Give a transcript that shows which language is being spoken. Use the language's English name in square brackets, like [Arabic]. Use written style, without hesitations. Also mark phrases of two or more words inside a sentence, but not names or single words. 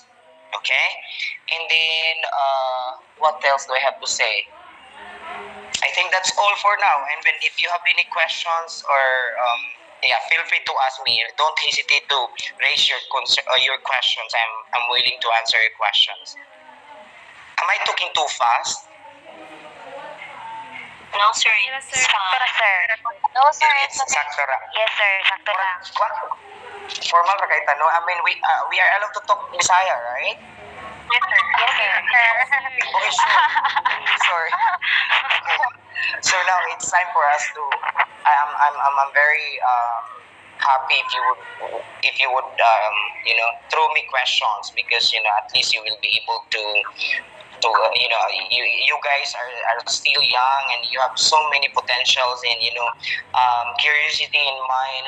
[English] Okay, and then what else do I have to say? I think that's all for now. And when if you have any questions, or yeah, feel free to ask me. Don't hesitate to raise your questions. I'm willing to answer your questions. Am I talking too fast? No, sir. Yes, sir. [Cebuano] Sakto na, [English] sir. No, sir. It's [Cebuano] sakto ra. [English] Yes, sir. [Cebuano] Sakto na. What? Formal ra kay tanong. [English] I mean, we are allowed to talk Bisaya, right? Yes, sir. Yes, sir. Okay, sure. Sorry. Okay. So now it's time for us to. I'm very happy if you would throw me questions, because at least you will be able to you guys are still young and you have so many potentials and curiosity in mind.